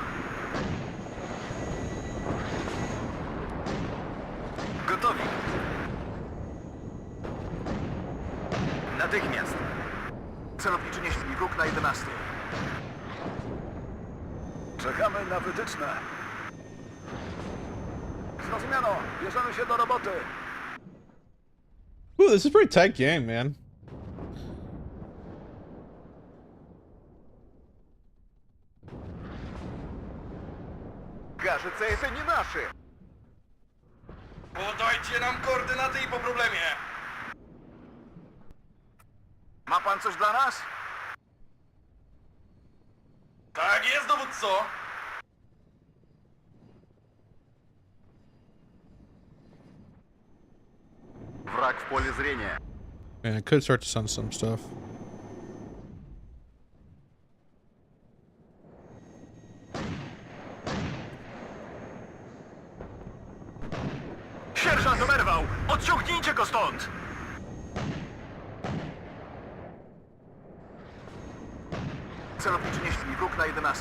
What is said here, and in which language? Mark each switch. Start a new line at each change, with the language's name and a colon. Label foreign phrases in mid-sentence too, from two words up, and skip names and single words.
Polish: Gotowi. Natychmiast. Celowniczy nieśli wróg na 11. Czekamy na wytyczne. Zrozumiano. Bierzemy się do roboty.
English: Ooh, this is a pretty tight game, man.
Russian: Кажется, это не наши.
Polish: Podajcie nam koordynaty i po problemie. Ma pan coś dla nas? Tak jest, dowódco.
Russian: Враг в поле зрения.
English: Man, I could start to send some stuff.
Polish: Sierżant oberwał! Odciągnijcie go stąd! Celowniczy nieśli wróg na 11.